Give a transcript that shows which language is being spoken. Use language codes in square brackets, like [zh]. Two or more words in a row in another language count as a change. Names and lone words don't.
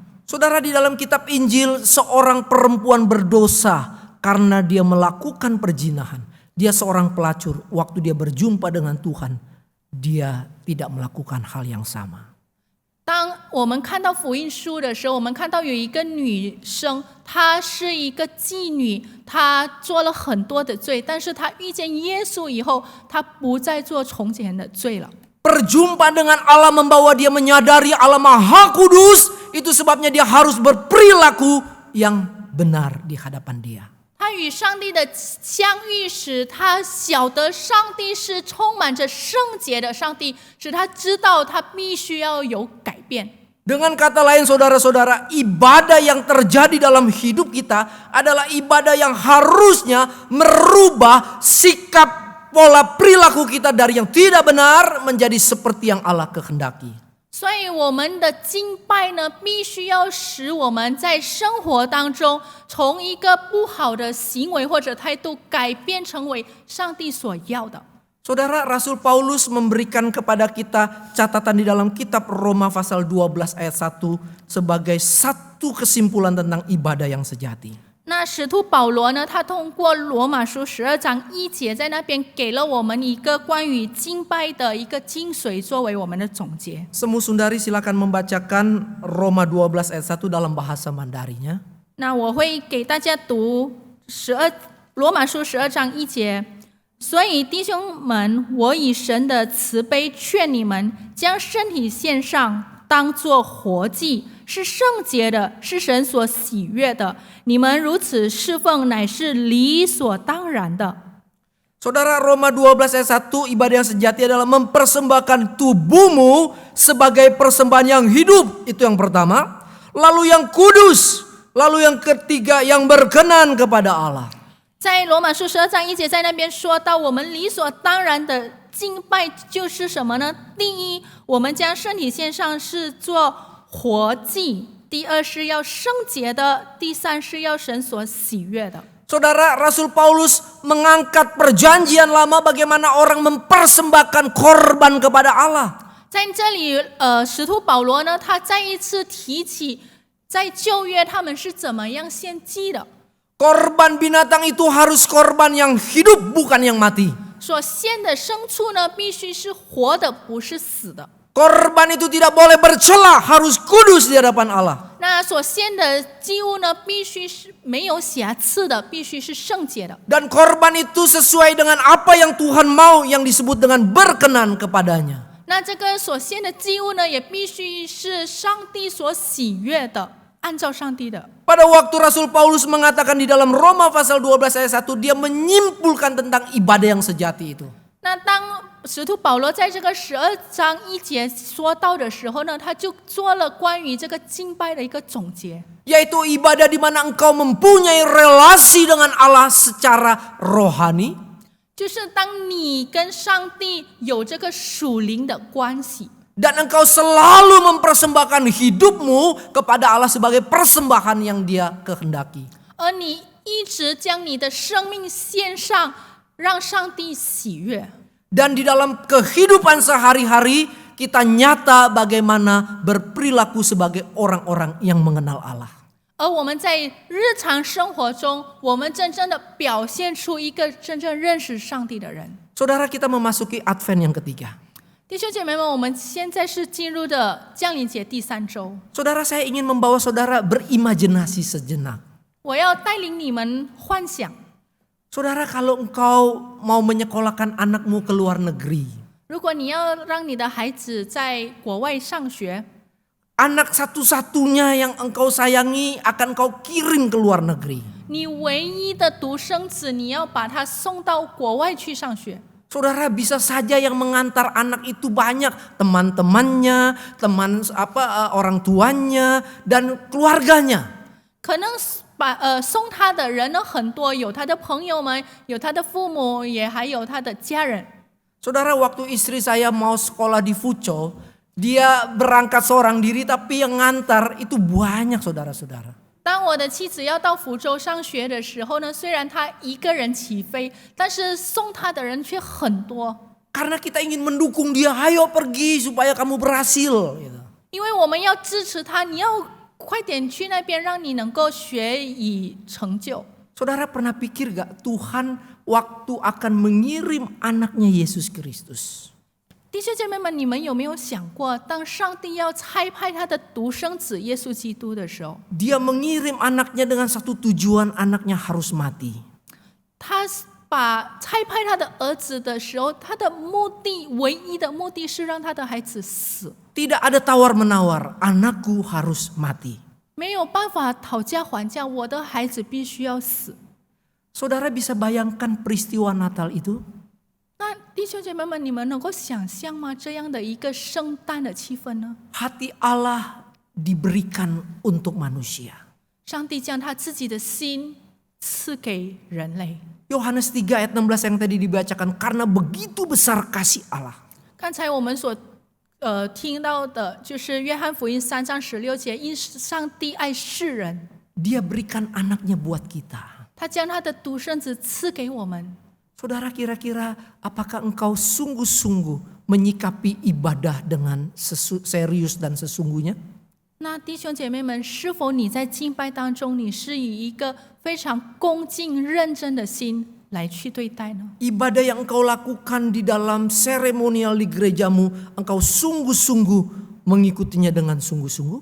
[id] Saudara, di dalam kitab Injil seorang perempuan berdosa karena dia melakukan perzinahan. Dia seorang pelacur, waktu dia berjumpa dengan Tuhan, dia tidak melakukan hal yang sama. [zh] 当我们看到福音书的时候，我们看到有一个女生，她是一个妓女，她做了很多的罪，但是她遇见耶稣以后，她不再做从前的罪了。 [id] Perjumpaan dengan Allah membawa dia menyadari Allah Maha Kudus, itu sebabnya dia harus berperilaku yang benar di hadapan dia. [zh] 他与上帝的相遇使他晓得上帝是充满着圣洁的上帝，使他知道他必须要有改变。 [id] Dengan kata lain saudara-saudara, ibadah yang terjadi dalam hidup kita adalah ibadah yang harusnya merubah sikap pola perilaku kita dari yang tidak benar menjadi seperti yang Allah kehendaki. [zh] 所以我们的敬拜呢，必须要使我们在生活当中，从一个不好的行为或者态度，改变成为上帝所要的。 [id] Saudara, Rasul Paulus memberikan kepada kita catatan di dalam kitab Roma pasal 12 ayat 1 sebagai satu kesimpulan tentang ibadah yang sejati. [zh] 那使徒保罗呢，他通过罗马书12章1节，在那边给了我们一个关于敬拜的一个精髓，作为我们的总结。 [id] Semu Sundari silakan membacakan Roma 12 ayat 1 dalam bahasa Mandarinya. [zh] 那我会给大家读罗马书12章1节。所以弟兄们，我以神的慈悲劝你们，将身体献上，当作活祭，是圣洁的，是神所喜悦的。你们如此侍奉，乃是理所当然的。 [id] Saudara, Roma 12 ayat 1, ibadah yang sejati adalah mempersembahkan tubuhmu sebagai persembahan yang hidup. Itu yang pertama. Lalu yang kudus. Lalu yang ketiga, yang berkenan kepada Allah. [zh] 在罗马书12章1节，在那边说到，我们理所当然的敬拜就是什么呢？第一，我们将身体献上是做活祭；第二是要圣洁的；第三是要神所喜悦的。 [id] Saudara, Rasul Paulus mengangkat perjanjian lama bagaimana orang mempersembahkan korban kepada Allah. [zh] 在这里，使徒保罗呢，他再一次提起，在旧约他们是怎么样献祭的。 [id] Korban binatang itu harus korban yang hidup, bukan yang mati. [zh] 所献的牲畜呢，必须是活的，不是死的。 [id] Korban itu tidak boleh bercela, harus kudus di hadapan Allah. [zh] 那所献的祭物呢，必须是没有瑕疵的，必须是圣洁的。 [id] Dan korban itu sesuai dengan apa yang Tuhan mau, yang disebut dengan berkenan kepadanya. [zh] 那这个所献的祭物呢，也必须是上帝所喜悦的，按照上帝的。 [id] Pada waktu Rasul Paulus mengatakan di dalam Roma pasal 12 ayat 1, dia menyimpulkan tentang ibadah yang sejati itu. [zh] 那当使徒保罗在这个12章1节说到的时候呢，他就做了关于这个敬拜的一个总结， [id] Yaitu ibadah di mana engkau mempunyai relasi dengan Allah secara rohani. [zh] 就是当你跟上帝有这个属灵的关系， [id] Dan engkau selalu mempersembahkan hidupmu kepada Allah sebagai persembahan yang Dia kehendaki. [zh] 而你一直将你的生命献上，让上帝喜悦。 [id] Dan di dalam kehidupan sehari-hari kita nyata bagaimana berperilaku sebagai orang-orang yang mengenal Allah. [zh] 而我们在日常生活中，我们真正的表现出一个真正认识上帝的人。 [id] Saudara, kita memasuki Advent yang ketiga. [zh] 弟兄姐妹们，我们现在是进入的降临节第3周。 [id] Saudara, saya ingin membawa saudara berimajinasi sejenak. [zh] 我要带领你们幻想， [id] Saudara, kalau engkau mau menyekolahkan anakmu ke luar negeri, [zh] 如果你要让你的孩子在国外上学， [id] anak satu-satunya yang engkau sayangi akan kau kirim ke luar negeri. [zh] 你唯一的独生子，你要把他送到国外去上学。 [id] Saudara, bisa saja yang mengantar anak itu banyak, teman-temannya, orang tuanya dan keluarganya. [zh] 可能送他的人呢很多，有他的朋友们，有他的父母，也还有他的家人。 [id] Saudara, waktu istri saya mau sekolah di Fuco, dia berangkat seorang diri tapi yang ngantar itu banyak, saudara-saudara. [zh] 当我的妻子要到福州上学的时候呢，虽然她一个人起飞，但是送她的人却很多。 [id] Karena kita ingin mendukung dia, ayo pergi supaya kamu berhasil. Gitu. [zh] 因为我们要支持她，你要快点去那边，让你能够学以成就。 [id] Saudara pernah pikir gak Tuhan waktu akan mengirim anaknya Yesus Kristus? [zh] 弟兄姐妹们，你们有没有想过，当上帝要差派他的独生子耶稣基督的时候， [id] Dia mengirim anaknya dengan satu tujuan, anaknya harus mati. [zh] 他把差派他的儿子的时候，他的目的唯一的目的是让他的孩子死， [id] Tidak ada tawar-menawar, anakku harus mati. [zh] 没有办法讨价还价，我的孩子必须要死。 [id] Saudara bisa bayangkan peristiwa Natal itu? [zh] 那弟兄姐妹们，你们能够想象吗？这样的一个圣诞的气氛呢？ [id] Hati Allah diberikan untuk manusia. [zh] 上帝将他自己的心赐给人类。 [id] Yohanes 3 ayat 16 yang tadi dibacakan, karena begitu besar kasih Allah. [zh] 刚才我们所听到的就是约翰福音3章16节，因上帝爱世人， [id] Dia berikan anaknya buat kita. [zh] 他将他的独生子赐给我们。 [id] Saudara, kira-kira apakah engkau sungguh-sungguh menyikapi ibadah dengan serius dan sesungguhnya? [zh] 那弟兄姐妹们，是否你在敬拜当中，你是以一个非常恭敬认真的心来去对待呢？ [id] Ibadah yang engkau lakukan di dalam seremonial di gerejamu, engkau sungguh-sungguh mengikutinya dengan sungguh-sungguh?